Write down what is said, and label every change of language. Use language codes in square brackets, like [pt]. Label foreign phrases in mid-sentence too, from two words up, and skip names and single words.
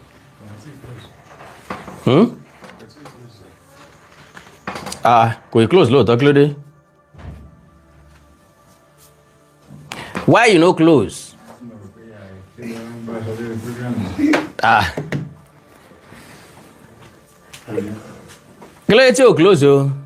[yo] Kò ì close lóòótọ́ kí ló dé? [pcm] Why you no close? [yo] Kí ló dé tí o close o?